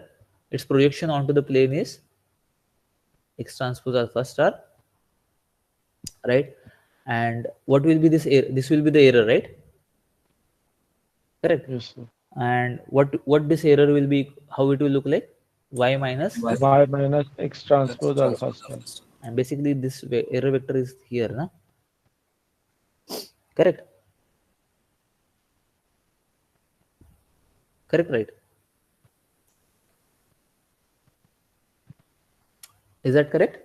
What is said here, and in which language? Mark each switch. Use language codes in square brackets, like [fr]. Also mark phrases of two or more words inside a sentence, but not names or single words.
[en] Its projection onto the plane is X transpose alpha star, right? And what will be this error? This will be the error, right? Correct. Yes, sir. And what this error will be? How it will look like? Y minus, Y minus X transpose alpha star. and basically this error vector is here, na? Correct. Correct, right? Is that correct?